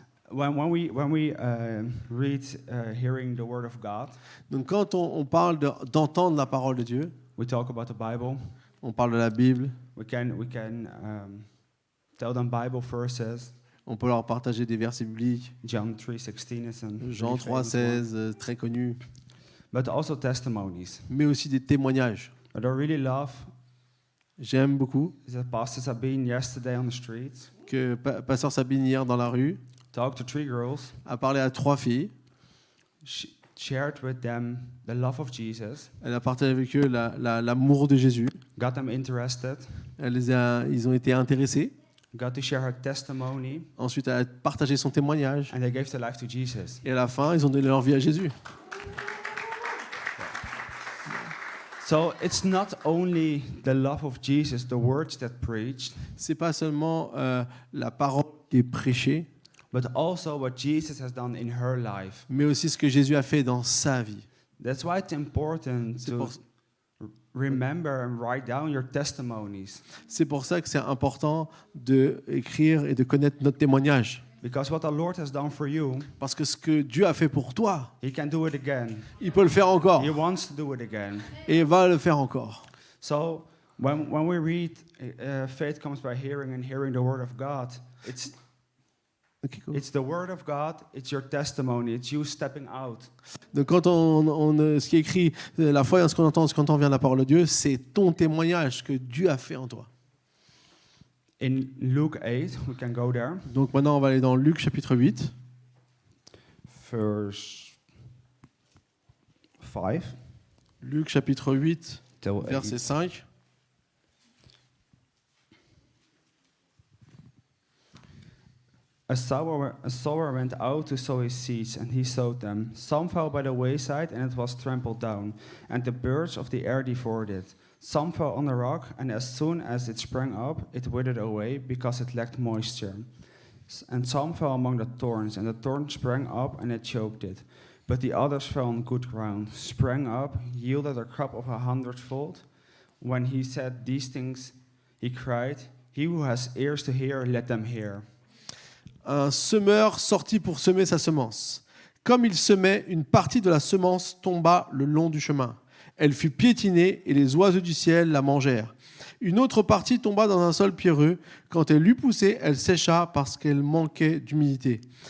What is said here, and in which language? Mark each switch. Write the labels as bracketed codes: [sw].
[en] When we read hearing the word of God, [fr] Donc quand on parle d'entendre la parole de Dieu, [en] we talk about the Bible. [fr] on parle de la Bible, [en] We can tell them Bible verses. [fr] on peut leur partager des versets bibliques. [en] John 3:16 is a [fr] Jean [en] really famous [fr] 3,16, [en] one. [fr] très connu, [en] But also testimonies. [fr] mais aussi des témoignages. [en] What I really love [fr] J'aime beaucoup [en] is that Pastor Sabine yesterday on the streets [fr] que Pasteur Sabine hier dans la rue [en] talked to 3 girls. [fr] a parlé à 3 filles. [en] She shared with them the love of Jesus. [fr] Elle a partagé avec eux l'amour de Jésus. [en] Got them interested. [fr] Ils ont été intéressés. [en] Got to share her testimony. [fr] Ensuite, elle a partagé son témoignage. [en] And they gave their life to Jesus. [fr] Et à la fin, ils ont donné leur vie à Jésus. [en] So it's not only the love of Jesus, the words that preached, [fr] C'est pas seulement la parole qui est prêchée, [en] but also what Jesus has done in her life. [fr] mais aussi ce que Jésus a fait dans sa vie. [en] That's why it's important [fr] C'est [en] to [fr] pour, [en] remember and write down your testimonies. [fr] c'est pour ça que c'est important d'écrire et de connaître notre témoignage. [en] Because what the Lord has done for you, [fr] Parce que ce que Dieu a fait pour toi, [en] He can do it again. [fr] il peut le faire encore. [en] He wants to do it again. [fr] Et il va le faire encore. [en] So when we read, faith comes by hearing and hearing the word of God, [fr] Ok, cool. [en] it's the word of God, it's your testimony, it's you stepping out. [fr] Donc quand ce qui est écrit, la foi, ce qu'on entend vient de la parole de Dieu, c'est ton témoignage que Dieu a fait en toi. [en] In Luke 8, we can go there, [fr] Donc maintenant, on va aller dans Luc chapitre 8, [en] verse 5 [fr] Luc chapitre 8, [en] till [fr] verset [en] 8. [fr] 5. [en] A sower went out to sow his seeds, and he sowed them. Some fell by the wayside, and it was trampled down, and the birds of the air devoured it. Some fell on the rock, and as soon as it sprang up, it withered away, because it lacked moisture. And some fell among the thorns, and the thorns sprang up, and it choked it. But the others fell on good ground, sprang up, yielded a crop of 100-fold. When he said these things, he cried, "He who has ears to hear, let them hear." [fr] Un semeur sortit pour semer sa semence. Comme il semait, une partie de la semence tomba le long du chemin. Elle fut piétinée et les oiseaux du ciel la mangèrent. Une autre partie tomba dans un sol pierreux. Quand elle l'eut poussée, elle sécha parce qu'elle manquait d'humidité.